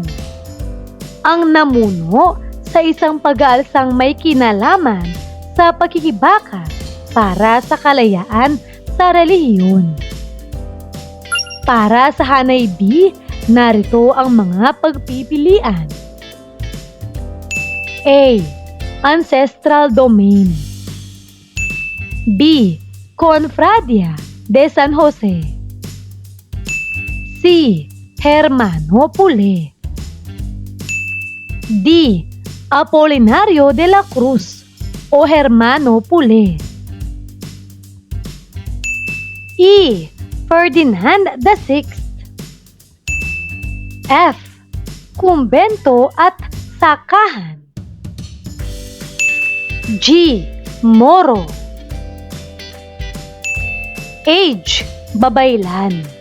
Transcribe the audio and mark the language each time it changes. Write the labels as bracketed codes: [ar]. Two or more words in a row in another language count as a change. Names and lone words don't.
[tl] Ang namuno sa isang pag-aalsang may kinalaman sa pakikibaka para sa kalayaan sa relihiyon. Para sa hanay B, narito ang mga pagpipilian. [en] A. Ancestral Domain. [tl] B. Confradia de San Jose. C. Hermano Pule. D. Apolinario de la Cruz o Hermano Pule. E. Ferdinand VI. F. Kumbento at Sakahan. G. Moro. H. Babaylan.